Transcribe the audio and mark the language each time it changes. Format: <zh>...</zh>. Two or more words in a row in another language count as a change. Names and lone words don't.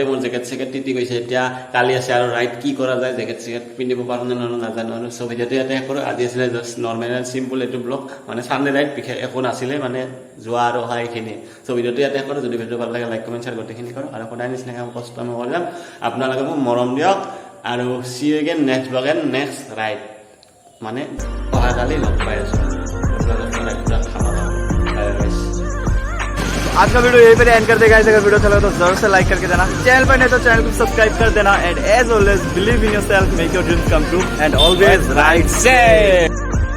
<as>মোৰ জেকেট চেকেট তিতি গৈছে এতিয়া কালি আছে আৰু ৰাইড কি কৰা যায় জেকেট চেকেট পিন্ধিব পাৰোঁ নে নাজানো আৰু চ' ভিডিঅ'টো ইয়াতে এক কৰোঁ আজি আছিলে</as> <en>just normal and simple</en> <as>এইটো ব্লগ মানে</as> <en>Sunday ride</en> <as>বিশেষ একো নাছিলে মানে যোৱা আৰু অহা এইখিনি চ' ভিডিঅ'টো ইয়াতে কৰোঁ যদি ভিডিঅ' ভাল লাগে</as> <en>like comment share</en> <as>গোটেইখিনি কৰোঁ আৰু সদায় নিচিনাকৈ কষ্ট আমি কৰি যাম আপোনালোকে মোক মৰম দিয়ক আৰু</as> <en>see you again next blog and next ride</en> <as>মানে অহাকালি লগ পাই আছোঁ</as> <hi>आज का वीडियो यहीं पे एंड कर देगा अगर वीडियो अच्छा लगा तो जरूर से लाइक करके देना चैनल पर नहीं तो चैनल को सब्सक्राइब कर देना</hi> <en>and as always believe in yourself make your dreams come true</en> <hi>एंड ऑलवेज राइट से</hi>